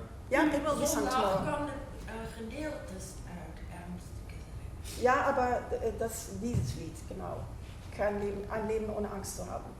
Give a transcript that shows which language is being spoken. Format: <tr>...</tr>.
<en>yeah, it will be sung tomorrow.</en> <nl>Gedeeltes uit Ernste Gesänge.</nl> <de>Ja, aber dieses Lied, genau. Ein Leben ohne Angst zu haben.</de>